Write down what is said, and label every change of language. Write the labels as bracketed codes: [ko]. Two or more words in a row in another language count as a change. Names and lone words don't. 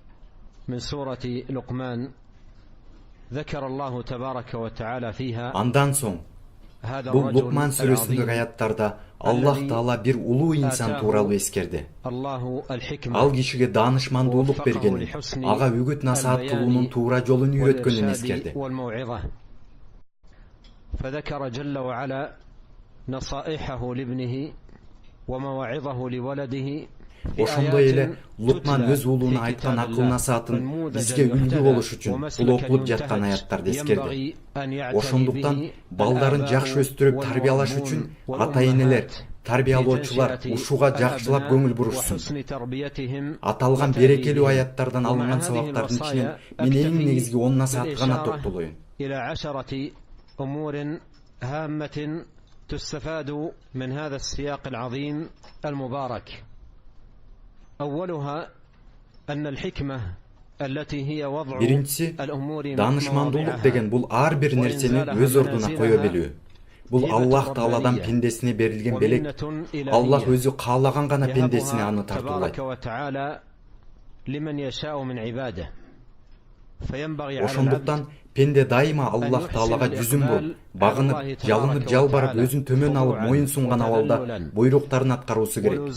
[ky] Андан соң бул Лукман сүрөсүндөгү аяттарда Аллах Таала бир улуу инсан тууралуу эскерди. Ал кишиге даанышмандуулук бергенин, ага үгүт насаат кылуунун туура жолун үйрөткөнүн эскерди. [ar] فذكر جل وعلا نصائحه لابنه ومواعظه لولده. [ky] Ошондой эле Лукман өз уулуна айткан акыл насаатын бизге үлгү болуш үчүн бул окулуп жаткан аяттарды эскерди. Ошондуктан балдарын жакшы өстүрүп тарбиялаш үчүн ата-энелер, тарбиялоочулар ушуга жакшылап көңүл бурушсун. Аталган берекелүү аяттардан алынган сабактардын ичинен мен эң негизги 10 насаат гана токтолоюн. [ar] أمور هامة تستفاد من هذا السياق العظيم المبارك. أولها أن الحكمة التي هي وضع الأمور [ky] danışmandуулук деген бул ар бир нерсени өз ордуна кое билүү. Бул Аллах Тааладан пендесине берилген белек. Аллах өзү каалаган гана пендесине аны тартуулайт. Ошондуктан пенде дайыма Аллах Таалага жүзүн буруп, багынып, жалынып, жалбарып, өзүн төмөн алып, моюн сунган абалда буйруктарын аткаруусу керек.